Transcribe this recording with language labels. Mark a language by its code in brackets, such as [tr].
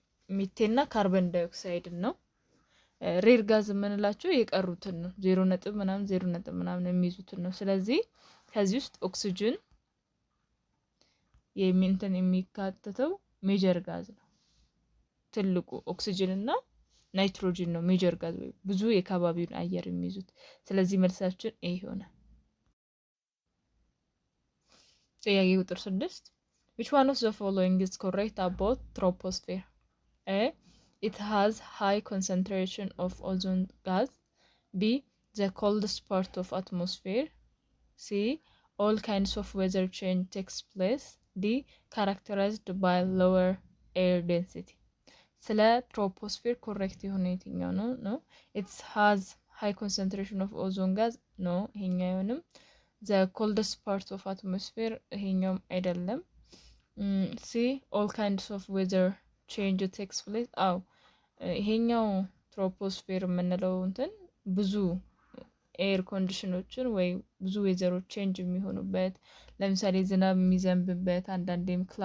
[am] ሚቴንና ካርበን ዳይኦክሳይድን ነው። ሬር ጋዝ የምንላቸው የቀሩትን ነው፣ 0.ምናምን የሚይዙትን ነው። ስለዚህ ከዚህ ውስጥ ኦክሲጅን የሚካተተው ሜጀር ጋዝ ነው። ትልቁ ኦክሲጅን እና ናይትሮጅን ነው ሜጀር ጋዝ ወይ ብዙ የከባቢውን አየር የሚይዙት። ስለዚህ መልሳችን ኤ ይሆናል። ጥያቄ ቁጥር 6 [en] which one of the following is correct about troposphere? A. It has high concentration of ozone gas. B. The coldest part of atmosphere. C. All kinds of weather change takes place. D. Characterized by lower air density. [am] ስለ ትሮፖስፌር ኮሬክት የሆነ የትኛው ነው? ነው [en] it has high concentration of ozone gas [am] ነው፣ ይሄኛው አይሆንም። [en] the coldest part of atmosphere [am] ይሄኛውም አይደለም። [en] C. all kinds of weather change takes place [am] አው ይሄኛው ትሮፖስፌር የምንለው እንትን ብዙ ኤር ኮንዲሽኖችን ወይ ብዙ ዌዘሮች ቼንጅ የሚሆኑበት፣ ለምሳሌ ዝናብ የሚዘንብበት፣ አንዳንዴም